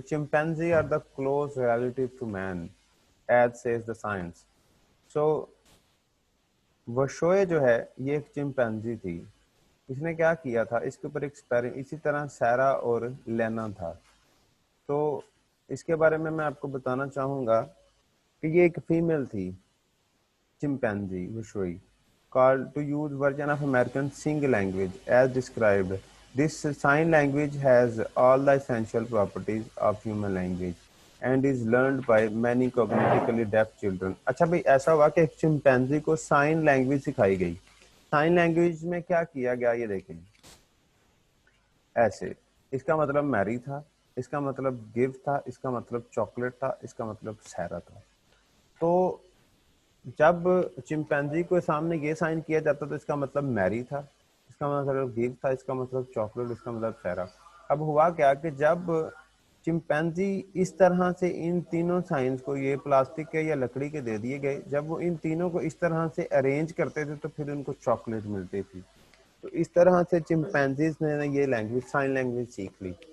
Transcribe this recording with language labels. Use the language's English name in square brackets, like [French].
[English] Chimpanzee are the close relative to man as says the science. [Urdu] سو وشوئے جو ہے یہ ایک چمپینزی تھی. اس نے کیا کیا تھا، اس کے اوپر اسی طرح سیرا اور لینا تھا. تو اس کے بارے میں آپ کو بتانا چاہوں گا کہ یہ ایک فیمیل تھی chimpanzee وشوئی [English] called to use version of American Sign language as described. This sign language has all the essential properties of human language and is learned by many cognitively deaf children. [Urdu] اچھا بھائی ایسا ہوا کہ ایک chimpanzee کو sign language سکھائی گئی. Sign language میں کیا کیا گیا یہ دیکھیں ایسے. اس کا مطلب میری تھا، اس کا مطلب گیو تھا، اس کا مطلب چاکلیٹ تھا، اس کا مطلب سیرا تھا. تو جب چمپینزی کو سامنے یہ سائن کیا جاتا تو اس کا مطلب میری تھا، اس کا مطلب گیو تھا، اس کا مطلب چاکلیٹ، اس کا مطلب سیرا. اب ہوا کیا کہ جب چمپینزی اس طرح سے ان تینوں سائنس کو یہ پلاسٹک کے یا لکڑی کے دے دیے گئے، جب وہ ان تینوں کو اس طرح سے ارینج کرتے تھے تو پھر ان کو چاکلیٹ ملتی تھی. تو اس طرح سے چمپینزیز نے یہ لینگویج سائن لینگویج سیکھ لی.